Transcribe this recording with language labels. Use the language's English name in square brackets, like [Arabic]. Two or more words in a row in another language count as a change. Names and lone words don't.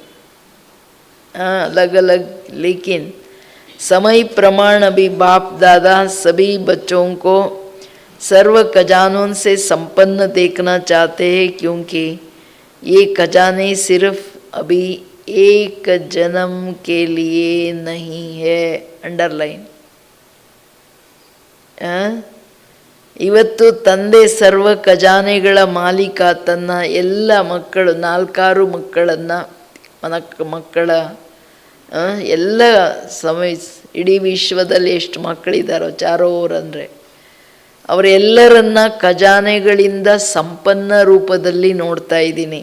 [Hindi] अलग अलग, लेकिन समय प्रमाण अभी बाप दादा सभी बच्चों को सर्व खजानों से संपन्न देखना चाहते हैं, क्योंकि ये खजाने सिर्फ अभी एक जन्म के लिए नहीं है. अंडरलाइन. [Kannada] ಇವತ್ತು ತಂದೆ ಸರ್ವ ಖಜಾನೆಗಳ ಮಾಲೀಕ ತನ್ನ ಎಲ್ಲ ಮಕ್ಕಳು 4 ಮಕ್ಕಳನ್ನು ಮಕ್ಕಳ ಎಲ್ಲ ಸಮಯ ಇಡೀ ವಿಶ್ವದಲ್ಲಿ ಎಷ್ಟು ಮಕ್ಕಳಿದ್ದಾರೋ ಚಾರೋರ್ ಅಂದರೆ ಅವರೆಲ್ಲರನ್ನ ಖಜಾನೆಗಳಿಂದ ಸಂಪನ್ನ ರೂಪದಲ್ಲಿ ನೋಡ್ತಾ ಇದ್ದೀನಿ.